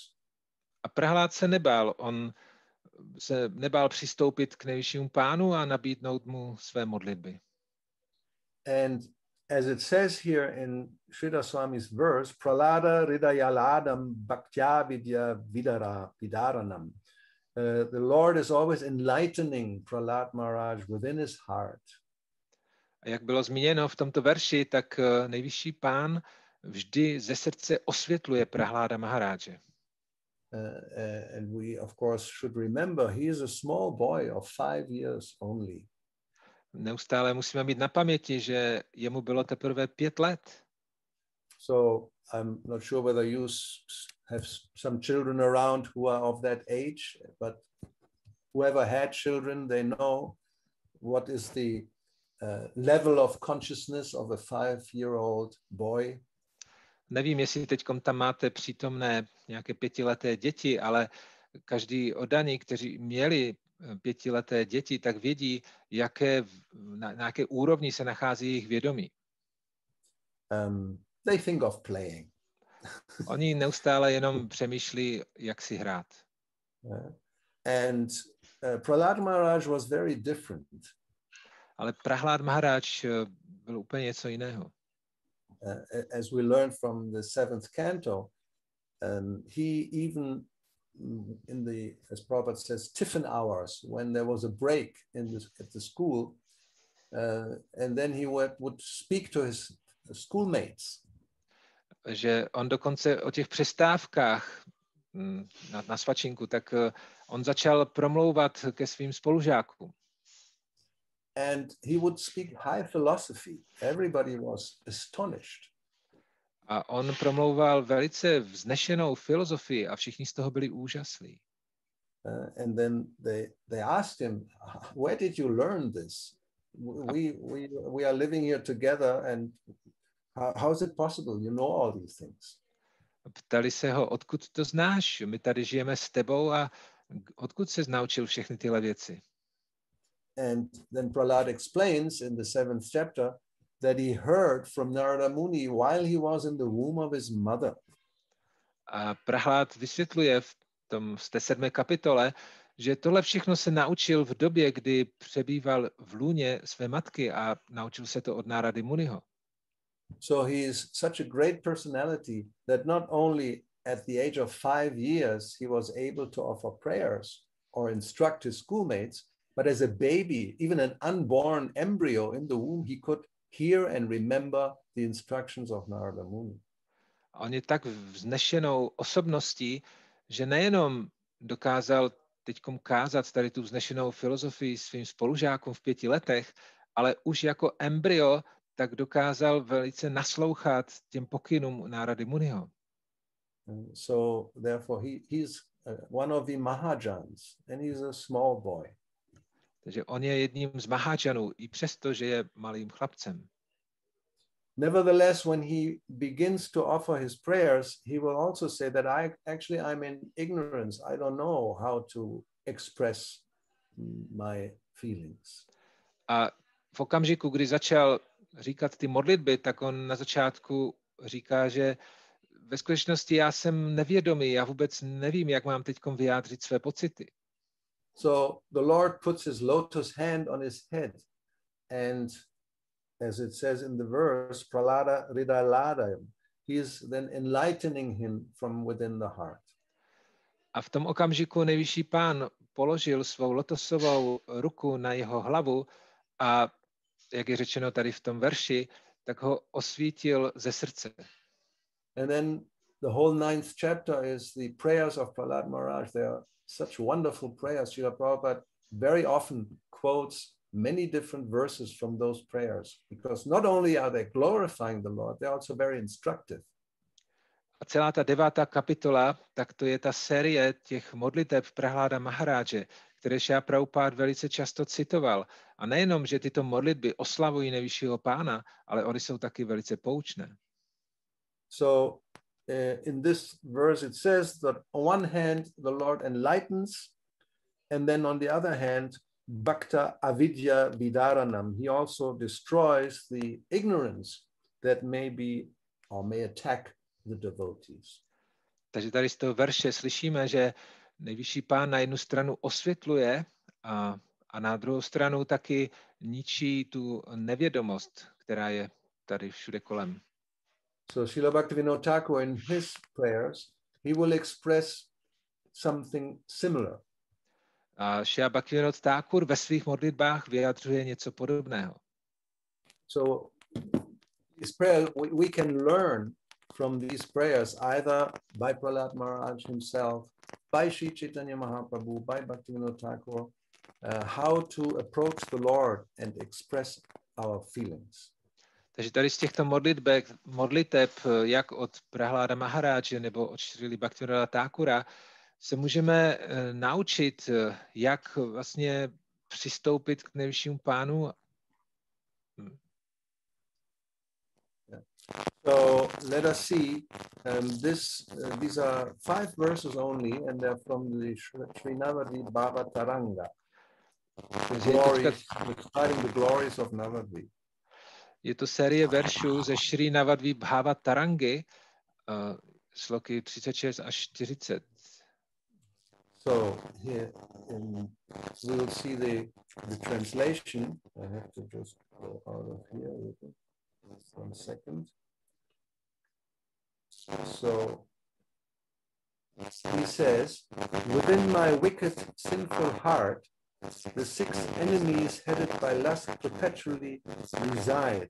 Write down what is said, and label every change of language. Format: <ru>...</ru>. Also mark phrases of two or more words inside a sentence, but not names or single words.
<cs>A Prahlád se nebál. On se nebál přistoupit k nejvyššímu pánu a nabídnout mu své modlitby.</cs> <en>And as it says here in Sridhar Swami's verse,</en> <sa>Prahlada Hridayaladam Bhaktya Vidya Vidaranam.</sa> <en>The Lord is always enlightening Prahlad Maharaj within his heart.</en> <cs>A jak bylo zmíněno v tomto verši, tak nejvyšší pán vždy ze srdce osvětluje Prahláda Maharáže.</cs> <en>And we, of course, should remember he is a small boy of 5 years only.</en> <cs>Neustále musíme mít na paměti, že jemu bylo teprve 5 let.</cs> <en>So I'm not sure whether you have some children around who are of that age, but whoever had children, they know what is the level of consciousness of a 5-year-old boy.</en> <cs>Nevím, jestli teď tam máte přítomné nějaké 5leté děti, ale každý oddaný, kteří měli 5leté děti, tak vědí, na jaké úrovni se nachází jejich vědomí.</cs> <en>They think of playing.</en> <cs>Oni neustále jenom přemýšlí, jak si hrát.</cs> <en>And Prahlad Maharaj was very different.</en> <cs>Ale Prahlad Maharaj byl úplně něco jiného.</cs> <en>as we learned from the 7th canto, he even as Prabhupada says, tiffin hours, when there was a break at the school, and then he would speak to his schoolmates.</en> <cs>Že on dokonce o těch přestávkách na svačinku, tak on začal promlouvat ke svým spolužákům.</cs> <en>And he would speak high philosophy. Everybody was astonished.</en> <cs>A on promlouval velice vznešenou filozofii a všichni z toho byli úžaslí.</cs> <en>And then they asked him, where did you learn this? We are living here together, and how is it possible? You know all these things.</en> <cs>Ptali se ho, odkud to znáš? My tady žijeme s tebou a odkud se naučil všechny tyhle věci?</cs> <en>And then Prahlad explains in the 7th chapter that he heard from Narada Muni while he was in the womb of his mother.</en> <cs>A Prahlad vysvětluje v té 7. kapitole, že tohle všechno se naučil v době, kdy přebýval v lůně své matky a naučil se to od Nárady Muniho.</cs> <en>So he is such a great personality that not only at the age of 5 years he was able to offer prayers or instruct his schoolmates, but as a baby, even an unborn embryo in the womb, he could hear and remember the instructions of Narada Muni.</en> <cs>On je tak vznešenou osobností, že nejenom dokázal teďkom kázat tady tu vznešenou filozofii svým spolužákům v 5 letech, ale už jako embryo tak dokázal velice naslouchat těm pokynům Nárady Muniho.</cs> <en>So therefore he's one of the Mahajans, and he's a small boy.</en> <cs>Takže on je jedním z Mahajanů, i přesto, že je malým chlapcem.</cs> <en>Nevertheless, when he begins to offer his prayers, he will also say that I'm in ignorance. I don't know how to express my feelings.</en> <cs>A v okamžiku, kdy začal říkat ty modlitby, tak on na začátku říká, že ve skutečnosti já jsem nevědomý, já vůbec nevím, jak mám teďkom vyjádřit své pocity.</cs> <en>So the Lord puts his lotus hand on his head, and as it says in the verse,</en> <sa>Prahlada Hridayaladayam,</sa> <en>he is then enlightening him from within the heart.</en> <cs>A v tom okamžiku nejvyšší pán položil svou lotosovou ruku na jeho hlavu a, jak je řečeno tady v tom verši, tak ho osvítil ze srdce.</cs> <en>And then the whole 9th chapter is the prayers of Prahlad Maharaj. They are such wonderful prayers. Srila Prabhupada very often quotes many different verses from those prayers, because not only are they glorifying the Lord, they're also very instructive.</en> <cs>A celá ta 9. kapitola, tak to je ta série těch modliteb Prahláda Maharáže, které Šrila Prabhupád velice často citoval. A nejenom, že tyto modlitby oslavují nejvyššího pána, ale oni jsou taky velice poučné.</cs> <en>So in this verse it says that on one hand the Lord enlightens, and then on the other hand</en> <sa>Bhakta avidya vidaranam,</sa> <en>he also destroys the ignorance that may be or may attack the devotees.</en> <cs>Takže tady z toho verše slyšíme, že nejvyšší pán na jednu stranu osvětluje a na druhou stranu taky ničí tu nevědomost, která je tady všude kolem.</cs> <en>So Srila Bhaktivinoda Thakur in his prayers, he will express something similar.</en> <cs>A Srila Bhaktivinoda Thakur ve svých modlitbách vyjadřuje něco podobného.</cs> <en>So his prayer, we can learn from these prayers either by Prahlad Maharaj himself, by Sri Chaitanya Mahaprabhu, by Bhaktivinoda Thakur, how to approach the Lord and express our feelings.</en> <cs>Takže tady z těchto modliteb, jak od Prahláda Maharáže nebo od Šrily Bhaktivinoda Thakura, se můžeme naučit, jak vlastně přistoupit k nejvyššímu pánu.</cs> <en>So let us see, these are 5 verses only, and they're from the Sri Navadvip Bhava Taranga, the glories of Navadvip.</en> <cs>Je to série veršů ze Šrí Navadvip Bhava Tarangy, sloky 36 až 40.</cs> <en>So here we will see the translation. I have to just go out of here. Just 1 second. So he says, within my wicked, sinful heart, the 6 enemies headed by lust perpetually reside.</en>